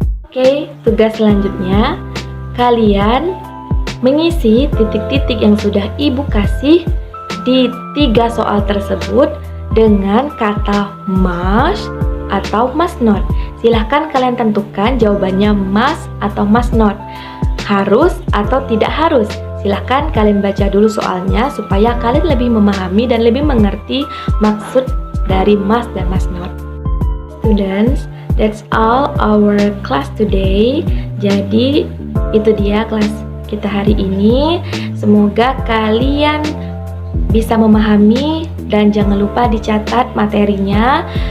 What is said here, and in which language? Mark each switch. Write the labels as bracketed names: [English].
[Indonesian] Oke, tugas selanjutnya, kalian mengisi titik-titik yang sudah ibu kasih di 3 soal tersebut dengan kata must atau must not. Silahkan kalian tentukan jawabannya must atau must not, harus atau tidak harus. Silahkan kalian baca dulu soalnya supaya kalian lebih memahami dan lebih mengerti maksud dari must dan must not. [English] Students, that's all our class today. [Indonesian] Jadi itu dia kelas kita hari ini. Semoga kalian bisa memahami dan jangan lupa dicatat materinya.